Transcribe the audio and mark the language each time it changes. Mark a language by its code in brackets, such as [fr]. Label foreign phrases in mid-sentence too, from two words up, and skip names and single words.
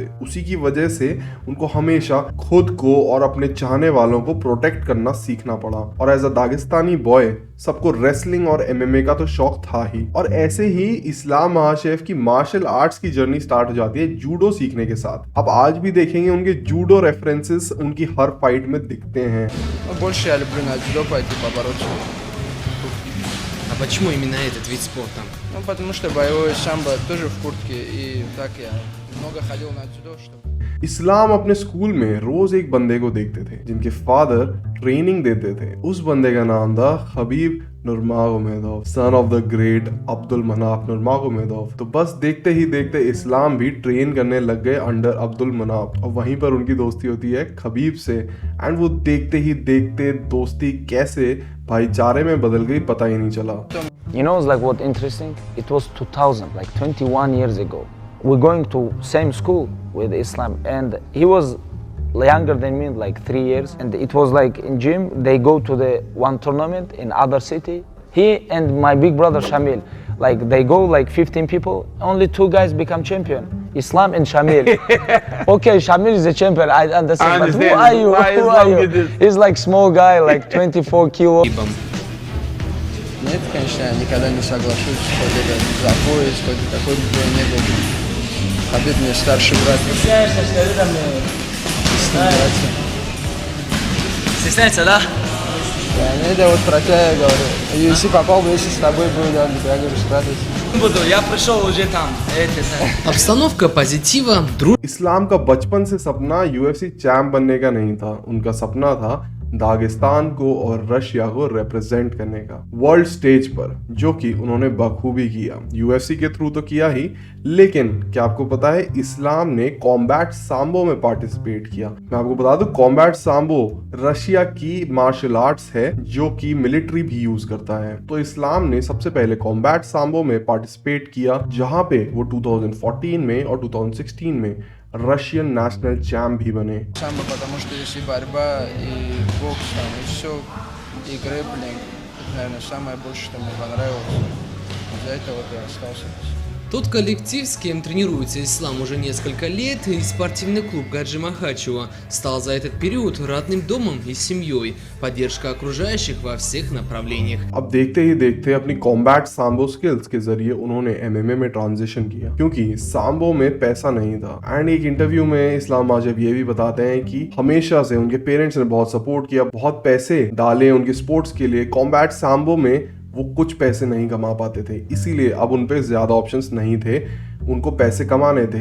[hi] उसी की वजह से उनको हमेशा खुद को और अपने चाहने वालों को प्रोटेक्ट करना सीखना पड़ा। और [en] as a Dagestani boy [hi] सबको रेसलिंग और एमएमए का तो शौक था ही, और ऐसे ही इस्लाम महाशेफ की [en] martial arts [hi] की [en] journey start [hi] हो जाती है जूडो सीखने के साथ। अब आज भी देखेंगे उनके [en] judo references [hi] उनकी हर फाइट में दिखते हैं। Больше я люблю на дзюдо пойти побороться. А почему именно этот вид спорта? Ну, потому что боевое самбо тоже в куртке, и так я много ходил на дзюдо, чтобы... इस्लाम अपने स्कूल में रोज एक बंदे को देखते थे जिनके [en] father training [hi] देते थे। उस बंदे का नाम था खबीब नुरमागोमेदोव, [en] son of the great [hi] अब्दुल मनाफ नुरमागोमेदोव। तो बस देखते ही देखते इस्लाम भी ट्रेन करने लग गए अंडर अब्दुल मनाफ, और वहीं पर उनकी दोस्ती होती है खबीब से। एंड वो देखते ही देखते दोस्ती कैसे भाईचारे में बदल गई पता ही नहीं चला। [en] You know, it's like what interesting? It was 2000, like 21 years ago. We're going to same school with Islam, and he was younger than me, like 3 years. And it was like in gym, they go to the one tournament in other city. He and my big brother Shamil, like they go like 15 people. Only 2 guys become champion. Islam and Shamil. Okay, Shamil is a champion. I understand. But who are you? Who are you? He's like small guy, like 24 kilo. [ru] Нет, конечно, я никогда не соглашусь, хоть это за пояс, хоть какой бы бой не был. Хабиб мне старший брат. Стесняется, да? Это вот про тебя я говорю. Если попал бы, если с тобой был, я говорю, с радостью. Буду, я пришел уже там. Обстановка позитива, дружбы. [hi] इस्लाम का बचपन से सपना यूएफसी चैंप बनने का नहीं था। उनका सपना था दागिस्तान को और रशिया को रिप्रेजेंट करने का [en] world stage [hi] पर, जो कि उन्होंने बखूबी किया। यूएफसी के थ्रू तो किया ही, लेकिन क्या आपको पता है इस्लाम ने [en] combat sambo [hi] में पार्टिसिपेट किया। मैं आपको बता दूं [en] combat sambo [hi] रशिया की [en] martial arts [hi] है, जो कि मिलिट्री भी यूज करता है। तो इस्लाम ने सबसे पहले [en] combat sambo [hi] में पार्टिसिपेट किया, जहां पे वो 2014 में और 2016 में [en] Russian national champ [hi] भी बने। [ru] Самбо, потому что если борьба и бокс, там, и все, и грэпплинг, это, наверное, самое больше, что мне понравилось. Из-за этого вот я остался. Тот коллектив, с кем тренируется Ислам уже несколько лет, и спортивный клуб Гаджи Махачева, стал за этот период родным домом и семьей. Поддержка окружающих во всех направлениях. [hi] अब देखते ही देखते अपनी [en] combat sambo skills [hi] के जरिए उन्होंने एमएमए में ट्रांजिशन किया, क्योंकि सांबो में पैसा नहीं था। एंड एक इंटरव्यू में इस्लाम माशरफ ये भी बताते हैं कि हमेशा से उनके पेरेंट्स ने बहुत सपोर्ट किया, बहुत पैसे डाले उनके स्पोर्ट्स के लिए। [en] combat sambo [hi] में वो कुछ पैसे नहीं कमा पाते थे, इसीलिए अब उन पे ज्यादा ऑप्शंस नहीं थे, उनको पैसे कमाने थे।